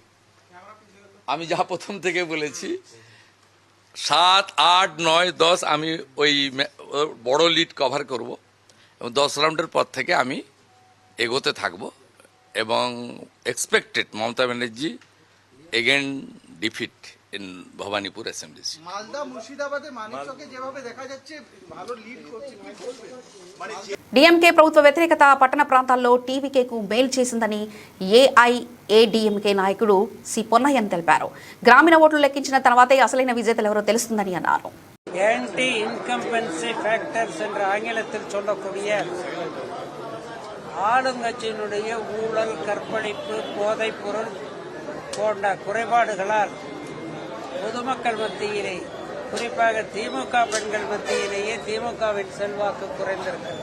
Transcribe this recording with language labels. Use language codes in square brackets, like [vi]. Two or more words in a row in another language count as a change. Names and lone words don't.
[bn] আমি যা প্রথম থেকে বলেছি 7, 8, 9, 10 আমি ওই বড় [en] lead cover [bn] করব এবং 10 রাউন্ডের পর থেকে আমি এগোতে থাকব এবং [en] expected Mamata Banerjee again defeat in Bhabanipur assembly. [bn] মালদা মুর্শিদাবাদে মানিকচকে যেভাবে দেখা যাচ্ছে ভালো লিড করছে, [te] డీఎంకే ప్రభుత్వ వ్యతిరేకత పట్టణ ప్రాంతాల్లో టీవీకేకు మేలు చేసిందని ఏఐఏడీఎంకే నాయకుడు సి పొన్నయ్యన్ తెలిపారు. గ్రామీణ ఓట్లు లెక్కించిన తర్వాతే అసలైన విజేతలు ఎవరో తెలుస్తుందని అన్నారు. [en] anti incumbency factors [ta] என்று ஆங்கிலத்தில் சொல்லக்கூடிய ஆளுங்கட்சியினுடைய ஊழல், கற்பழிப்பு, போதைப்பொருள் போன்ற குறைபாடுகளால் பொதுமக்கள் மத்தியிலே, குறிப்பாக திமுக பெண்கள் மத்தியிலேயே திமுகவின் செல்வாக்கு குறைந்திருக்கிறது.